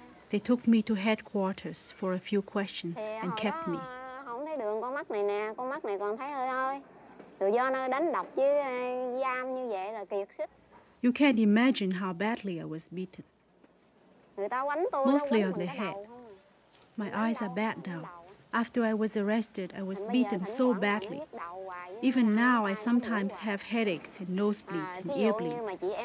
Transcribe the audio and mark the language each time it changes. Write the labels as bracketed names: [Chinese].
[English] They took me to headquarters for a few questions and kept me. [Vietnamese] Không thấy đường con mắt này nè, con mắt này còn thấy hơi hơi. Rồi do nó đánh đập với giam như vậy là kiệt sức. [English] You can't imagine how badly I was beaten. [Vietnamese] Người ta quánh tôi. [English] Mostly on the head. My eyes are bad now. After I was arrested, I was beaten so badly. Even now, I sometimes have headaches and nosebleeds and ear bleeds.